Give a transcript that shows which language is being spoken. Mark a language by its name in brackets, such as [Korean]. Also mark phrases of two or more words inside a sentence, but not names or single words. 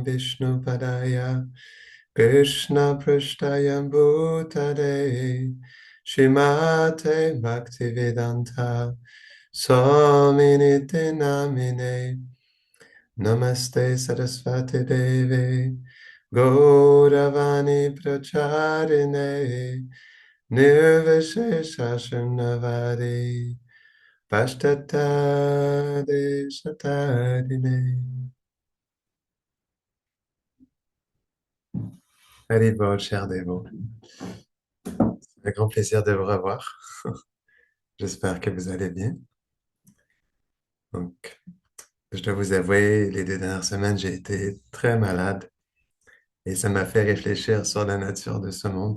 [Sanskrit] Vishnu Padaya Krishna Prashtaya Bhutale Shrimate Bhaktivedanta Swaminiti Namine Namaste Saraswati Deve Gauravani Pracharine Nirvishesha Shunnavadi Pashtata Deshatarine. [French] Allez, bon, cher Dévo. Un grand plaisir de vous revoir. J'espère que vous allez bien. Donc, je dois vous avouer, les 2 dernières semaines, j'ai été très malade et ça m'a fait réfléchir sur la nature de ce monde.